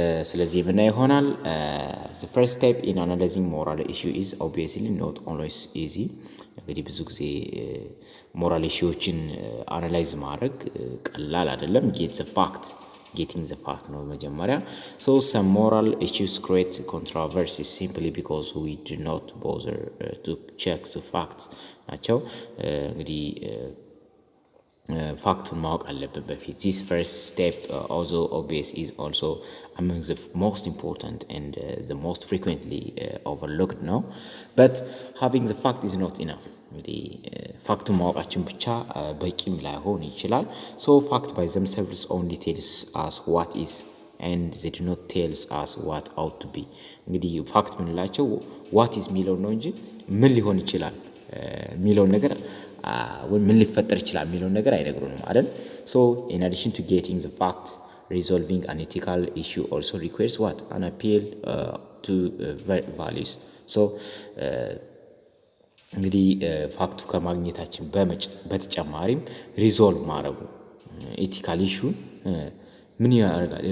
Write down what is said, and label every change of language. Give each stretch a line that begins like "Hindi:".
Amharic: ስለዚህ የምናየው ይሆናል
English: the first step in analyzing moral issue is obviously not always easy።
Amharic: እንግዲህ ብዙ ጊዜ ሞራል ኢሹዎችን አናላይዝ ማድረግ ቀላል አይደለም።
English: getting the fact
Amharic: ነው መጀመሪያ።
English: So some moral issues create controversy simply because we do not bother to check the facts
Amharic: ናቸው። እንግዲህ ፋክቱን ማወቅ አለብን በፊት።
English: This first step, although obvious, is also among the most important and the most frequently overlooked now. But having the fact is not enough.
Amharic: እንግዲህ ፋክቱን ማወቃችን ብቻ በቂም ላይሆን ይችላል።
English: So fact by themselves only tells us what is and they do not tell us what ought to be።
Amharic: እንግዲህ ፋክት ምንላቸው what is የሚለው ነው እንጂ ምን ሊሆን ይችላል የሚለው ነገር ወይ ምን ሊፈጠር ይችላል የሚለው ነገር አይነግሩንም አይደል?
English: So in addition to getting the fact, resolving an ethical issue also requires what? An appeal to values.
Amharic: So እንግዲህ ፋክቱ ከማግኘታችን በተጨማሪም ሪዞልቭ ማድረጉ ኤቲካል ኢሹን ምን ያደርጋል?